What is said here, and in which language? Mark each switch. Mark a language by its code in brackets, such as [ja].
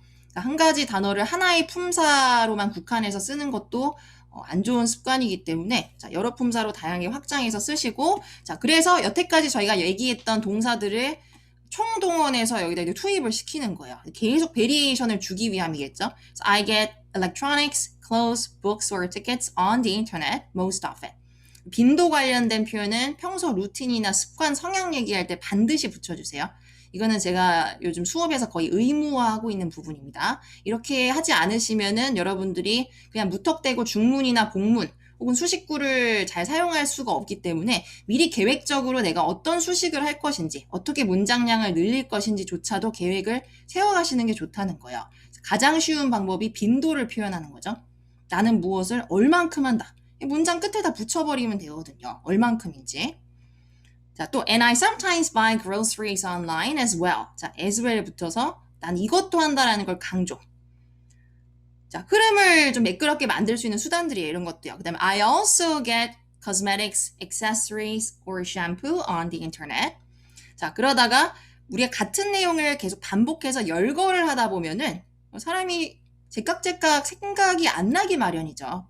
[ko] 그러니까 한 가지 단어를 하나의 품사로만 국한해서 쓰는 것도 안 좋은 습관이기 때문에 자, 여러 품사로 다양하게 확장해서 쓰시고 자, 그래서 여태까지 저희가 얘기했던 동사들을 총동원해서 여기다 이제 투입을 시키는 거예요. 계속 베리에이션을 주기 위함이겠죠. [en] So I get electronics, clothes, books or tickets on the internet most often. [ko] 빈도 관련된 표현은 평소 루틴이나 습관, 성향 얘기할 때 반드시 붙여주세요. 이거는 제가 요즘 수업에서 거의 의무화하고 있는 부분입니다. 이렇게 하지 않으시면은 여러분들이 그냥 무턱대고 중문이나 복문 혹은 수식구를 잘 사용할 수가 없기 때문에 미리 계획적으로 내가 어떤 수식을 할 것인지 어떻게 문장량을 늘릴 것인지조차도 계획을 세워가시는 게 좋다는 거예요. 가장 쉬운 방법이 빈도를 표현하는 거죠. 나는 무엇을 얼만큼 한다. 문장 끝에다 붙여버리면 되거든요. 얼만큼인지. 자, 또 [en] and I sometimes buy groceries online as well. [ko] 자, [en] as well [ko] 붙어서 난 이것도 한다라는 걸 강조. 자, 흐름을 좀 매끄럽게 만들 수 있는 수단들이에요. 이런 것도요. 그 다음에 [en] I also get cosmetics, accessories or shampoo on the internet. [ko] 자, 그러다가 우리가 같은 내용을 계속 반복해서 열거를 하다 보면은 사람이 제깍제깍 생각이 안 나기 마련이죠.